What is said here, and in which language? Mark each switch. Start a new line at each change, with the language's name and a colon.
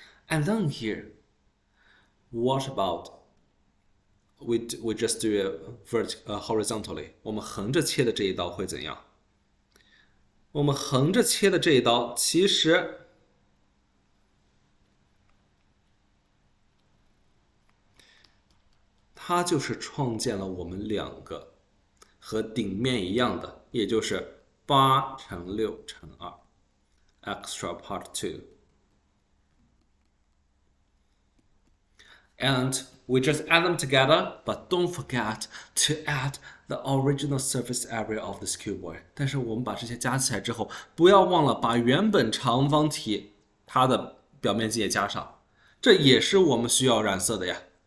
English: And then here, what about we just do it horizontally?
Chinese: 我们横着切的这一刀会怎样？我们横着切的这一刀，其实它就是创建了我们2个和顶面一样的，也就是8乘6乘2
English: extra part 2. And we just add them together, but don't forget to add the original surface area of this cuboid.
Chinese: 但是我们把这些加起来之后，不要忘了把原本长方体它的表面积也加上，这也是我们需要染色的呀。